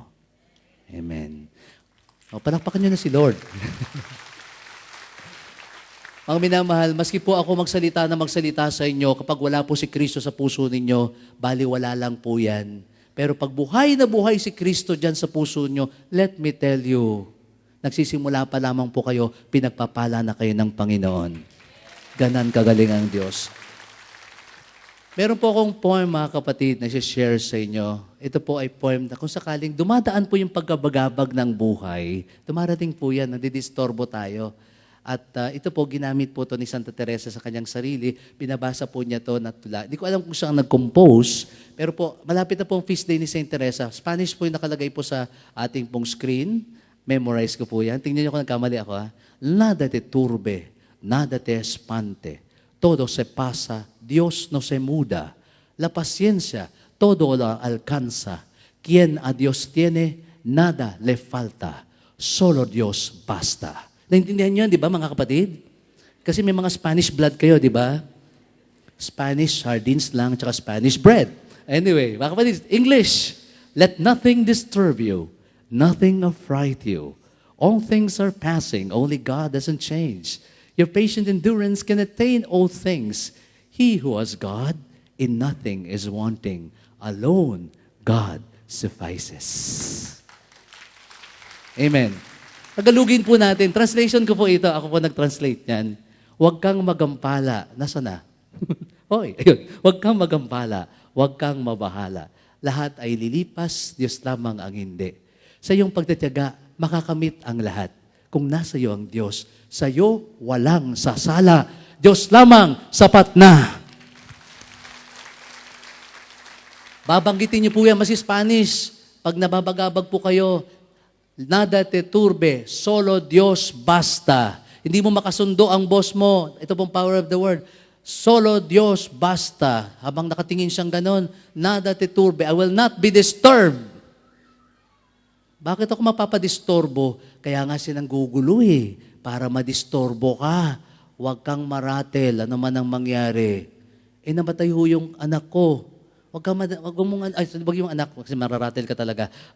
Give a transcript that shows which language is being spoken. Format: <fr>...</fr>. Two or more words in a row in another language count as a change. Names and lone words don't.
<tl>Amen. O, palakpakan niyo na si Lord. Mga minamahal, maski po ako magsalita sa inyo, kapag wala po si Kristo sa puso ninyo, baliwala lang po yan. Pero pag buhay na buhay si Kristo dyan sa puso nyo,</tl> <en>let me tell you,</en> <tl>nagsisimula pa lamang po kayo, pinagpapala na kayo ng Panginoon. Ganan kagaling ang Diyos. Meron po akong poem, mga kapatid, na share sa inyo. Ito po ay poem na kung sakaling dumadaan po yung pagkabagabag ng buhay, dumarating po yan, nadidistorbo tayo. At ito po, ginamit po to ni Santa Teresa sa kanyang sarili. Binabasa po niya to na tula. Hindi ko alam kung saan nag-compose, pero po, malapit na po ang</tl> <en>feast day</en> <tl>ni Saint Teresa. Spanish po yung nakalagay po sa ating pong screen. Memorize ko po yan. Tingnan niyo kung nagkamali ako, ha?</tl> <es>Nada te turbe, nada te espante. Todo se pasa, Dios no se muda. La paciencia, todo lo alcanza. Quien a Dios tiene, nada le falta. Solo Dios basta.</es> <tl>Naintindihan niyo yan, di ba, mga kapatid? Kasi may mga</tl> <en>Spanish blood</en> <tl>kayo, di ba?</tl> <en>Spanish sardines</en> <tl>lang, tsaka</tl> <en>Spanish bread.</en> <tl>Anyway, mga kapatid, English.</tl> <en>Let nothing disturb you. Nothing affright you. All things are passing. Only God doesn't change. Your patient endurance can attain all things. He who has God, in nothing is wanting. Alone, God suffices.</en> <tl>Amen. Tagalugin po natin. Translation ko po ito. Ako po nag-translate niyan. Huwag kang magampala. Nasaan na? Hoy, ayun. Huwag kang magampala. Huwag kang mabahala. Lahat ay lilipas, Diyos lamang ang hindi. Sa iyong pagtitiyaga, makakamit ang lahat. Kung nasa iyo ang Diyos, sa iyo walang sasala. Diyos lamang sapat na. Babanggitin niyo po yan, mas Spanish. Pag nababagabag po kayo,</tl> <es>nada te turbe, solo Dios basta.</es> <tl>Hindi mo makasundo ang boss mo. Ito pong</tl> <en>power of the word.</en> <es>Solo Dios basta.</es> <tl>Habang nakatingin siyang ganon,</tl> <es>nada te turbe,</es> <en>I will not be disturbed.</en> <tl>Bakit ako mapapadistorbo? Kaya nga silang gugulo eh, para madistorbo ka. Huwag kang maratel, ano man ang mangyari. Eh, namatay ho yung anak ko. Huwag mong, wag yung anak, kasi mararatel ka talaga.</tl>